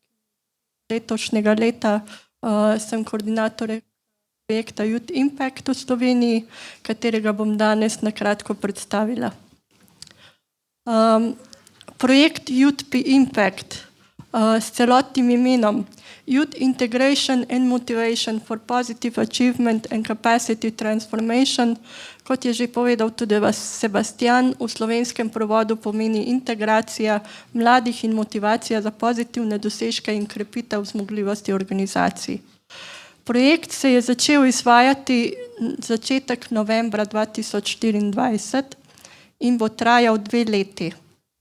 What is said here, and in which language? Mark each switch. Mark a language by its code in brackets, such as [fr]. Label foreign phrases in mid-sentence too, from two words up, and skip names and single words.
[sl] Letošnjega leta sem koordinator projekta Youth Impact v Sloveniji, katerega bom danes na kratko predstavila. Projekt Youth Impact s celotnim imenom Youth Integration and Motivation for Positive Achievement and Capacity Transformation, kot je že povedal tudi Sebastian, v slovenskem prevodu pomeni integracija mladih in motivacija za pozitivne dosežke in krepitev zmogljivosti organizacij. Projekt se je začel izvajati začetek novembra 2024 in bo trajal 2 leti.